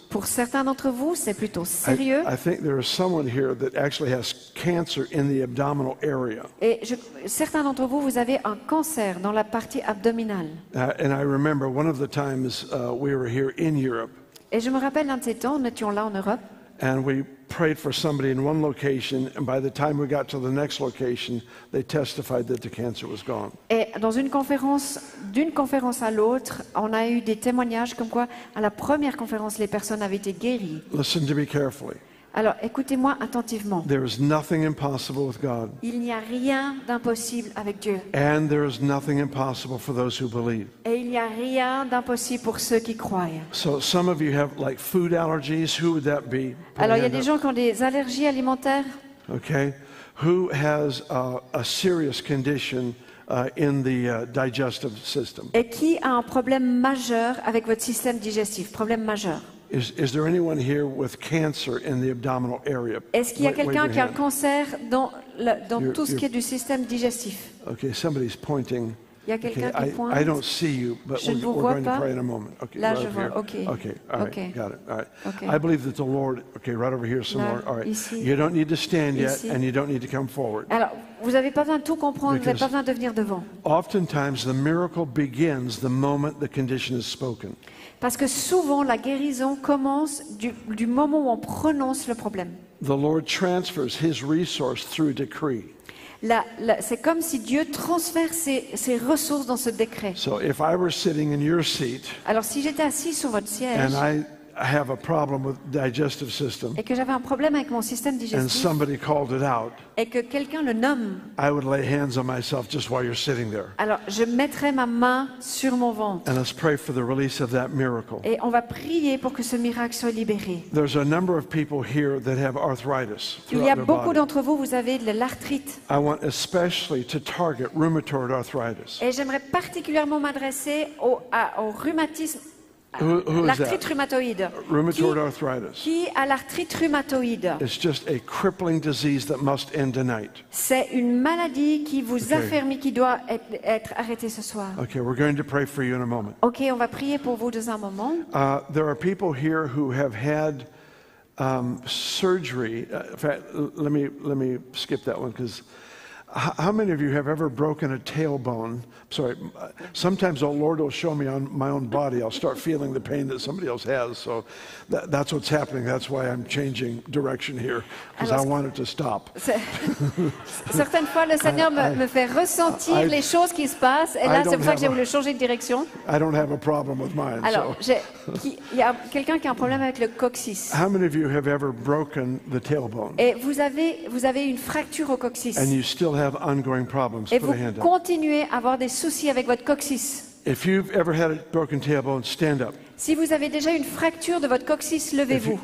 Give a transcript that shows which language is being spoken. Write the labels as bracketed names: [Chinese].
[French] Pour certains d'entre vous, c'est plutôt sérieux. [English] I think there is someone here that actually has cancer in the abdominal area. [French] Et certains d'entre vous, vous avez un cancer dans la partie abdominale. [English] And I remember one of the times we were here in Europe, [French] Et je me rappelle d'un de ces temps, nous étions là en Europe, [English] and we prayed for somebody in one location, and by the time we got to the next location, they testified that the cancer was gone. [French] et d'une conférence à l'autre, on a eu des témoignages comme quoi, à la première conférence, les personnes avaient été guéries. [English] Listen to me carefully. [French] Alors, écoutez-moi attentivement. [English] There is nothing impossible with God, [French] Il n'y a rien d'impossible avec Dieu. [English] and there is nothing impossible for those who believe. [French] Et il n'y a rien d'impossible pour ceux qui croient. [English] So some of you have like food allergies. Who would that be? Put [French] Alors, il y a [English] hand [French] des [English] up. [French] gens qui ont des allergies alimentaires. [English] Okay. Who has a serious condition in the digestive system? [French] Et qui a un problème majeur avec votre système digestif? Problème majeur. [English] Is there anyone here with cancer in the abdominal area? [French] Est-ce qu'il y a [English] Wave [French] quelqu'un [English] your [French] qui a un [English] hand. [French] cancer dans tout ce [English] You're- [French] qui est du système digestif? [English] Okay, somebody's pointing. [French] Il y a quelqu'un qui [English] I [French] pointe. [English] don't see you, but [French] Je ne vous [English] we're [French] vois [English] going to [French] pas. [English] pray in a moment. Okay, [French] Là, [English] right [French] je [English] over [French] vois. [English] here. [French] OK. [English] Okay, all right, [French] OK. [English] got it. All right. [French] Okay. [English] I believe that the Lord, okay, right over here some [French] Là, [English] more. All right. [French] ici. [English] You don't need to stand yet, [French] Ici. [English] and you don't need to come forward. [French] Alors, vous n'avez pas besoin de tout comprendre, vous n'avez [English] Because- [French] pas besoin de venir devant. [English] Oftentimes, the miracle begins the moment the condition is spoken. [French] Parce que souvent, la guérison commence du moment où on prononce le problème. [English] The Lord transfers His resource through decree. [French] C'est comme si Dieu transfère ses ressources dans ce décret. [English] So if I were sitting in your seat, [French] Alors, si j'étais assis sur votre siège [English] and I have a problem with digestive system, [French] et que j'avais un problème avec mon système [English] and [French] digestif [English] somebody called it out, [French] et que quelqu'un le nomme, [English] I would lay hands on myself just while you're sitting there. [French] alors je mettrai ma main sur mon ventre [English] And let's pray for the release of that miracle. [French] et on va prier pour que ce miracle soit libéré. [English] There's a number of people here that have arthritis [French] Il y a [English] throughout their [French] beaucoup [English] body. [French] d'entre vous, vous avez de l'arthrite. [English] I want especially to target rheumatoid arthritis. [French] Et j'aimerais particulièrement m'adresser au rhumatisme, [English] Who is [French] l'arthrite [English] that? [French] rhumatoïde. [English] Rheumatoid arthritis. [French] Qui a l'arthrite rhumatoïde? [English] It's just a crippling disease that must end tonight. [French] C'est une maladie qui vous affermit, qui doit être arrêtée ce soir. [English] Okay, we're going to pray for you in a moment. [French] Ok, on va prier pour vous dans un moment. [English] There are people here who have had surgery. In fact, let me skip that one because how many of you have ever broken a tailbone? Sorry, sometimes the Lord will show me on my own body. I'll start feeling the pain that somebody else has. So that's what's happening. That's why I'm changing direction here because I [French] Alors, [English] want it to stop. [French] Certaines fois, le Seigneur me fait ressentir les choses qui se passent. Et là, [English] I [French] c'est pour ça que j'ai [English] don't [French] voulu changer de direction. [English] I don't have a problem with mine. [French] Alors, [English] So. [French] il y a quelqu'un qui a un problème avec le coccyx. [English] How many of you have ever broken the tailbone [French] Et vous avez une fracture au coccyx. [English] and you still have ongoing problems? [French] Et [English] Put [French] vous [English] a hand up. [French] continuez à avoir des soucis avec votre coccyx. [English] If you've ever had a broken tailbone, stand up. [French] Si vous avez déjà une fracture de votre coccyx, levez-vous.